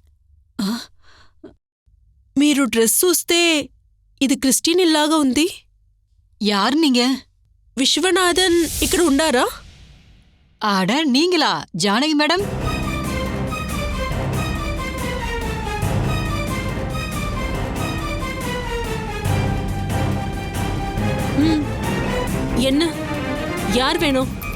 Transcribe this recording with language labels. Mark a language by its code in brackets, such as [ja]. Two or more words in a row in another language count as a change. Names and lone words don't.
[te] మీరు డ్రెస్ చూస్తే ఇది క్రిస్టియన్ ఇల్లాగా ఉంది. [ta] யார் நீங்க? [te] విశ్వనాథన్ ఇక్కడ ఉండారా? [ta] ஆட, நீங்களா ஜானகி மேடம்? என்ன, யார் வேணும்?